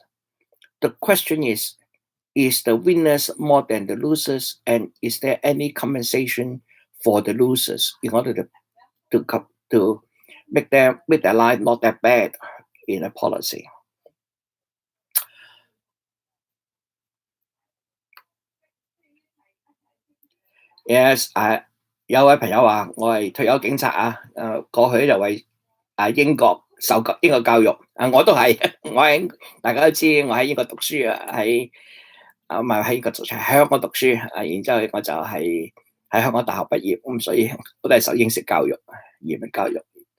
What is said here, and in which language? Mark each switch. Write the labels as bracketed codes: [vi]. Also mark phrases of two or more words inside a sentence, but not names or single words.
[en] The question is the winners more than the losers, and is there any compensation for the losers in order to make their life not that bad in a policy? Yes， [yue] 有位朋友話我係退休警察啊，過去就為英國受英國教育，我都係，大家都知我喺英國讀書啊，唔係喺英國讀書，喺香港讀書然之後我就係喺香港大學畢業，咁所以我都係受英式教育、移民教育。